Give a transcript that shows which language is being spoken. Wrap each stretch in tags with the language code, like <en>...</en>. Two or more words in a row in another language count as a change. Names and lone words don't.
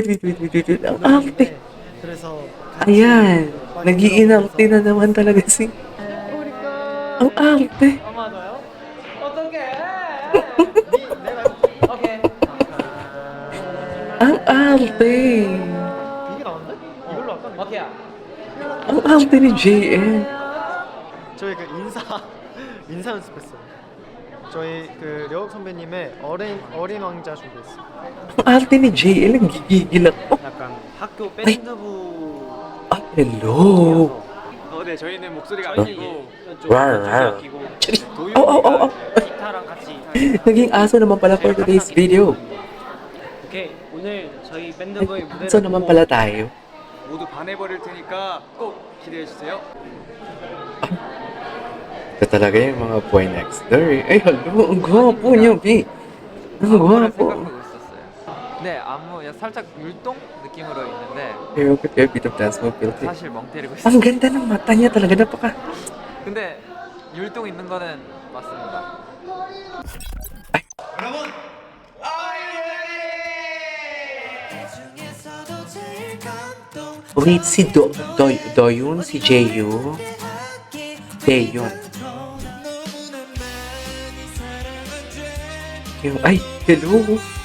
<tl>Ang arte.</tl> <ko>그래서</ko> <tl>Ayan. Nag-iinarte na naman talaga si... Ang arte. Ang arte.</tl> <ko>이게 나왔네? 이걸로 할까? 오케이야.</ko> <tl>Ang arte ni JL.</tl> <ko>저희 그 인사 연습했어요. 저희 그 려욱 선배님의 어린 왕자 준비했어요.</ko> <tl>Ang arte ni JL. Ang gigigil ako.</tl> <ko>약간 학교 아이. 밴드부.</ko> <tl>Ay, hello.</tl> <ko>네, 저희는 목소리가 어? 아끼고 rar. 아끼고 Charis. 도윤이가 기타랑 같이.</ko> <tl>Naging aso naman pala</tl> <en>for today's video.</en> <ko>오케이, 오늘 저희 밴드부의 무대를</ko> <tl>Aso naman</tl> <ko>보고</ko> <tl>pala tayo.</tl> <ko>모두 반해버릴 테니까 꼭 기대해 주세요.</ko> <tl>Ito talaga yung mga</tl> <en>boy next door.</en> <tl>Ay, hello. Ang gwapo niyo, B. Ang gwapo.</tl> <ko>네, 안무 살짝 율동 느낌으로 있는데</ko> <tl>Pero ba't kayo</tl> <en>bit of dance</en> <tl>mo, Pilti?</tl> <ko>사실 멍 때리고 있어요.</ko> <tl>Ang ganda ng mata niya talaga. Napaka...</tl> <ko>근데 율동 있는 거는 맞습니다.</ko> <tl>Wait, si Doyun, si Jaeyu. Taeyun. Ay, hello.</tl>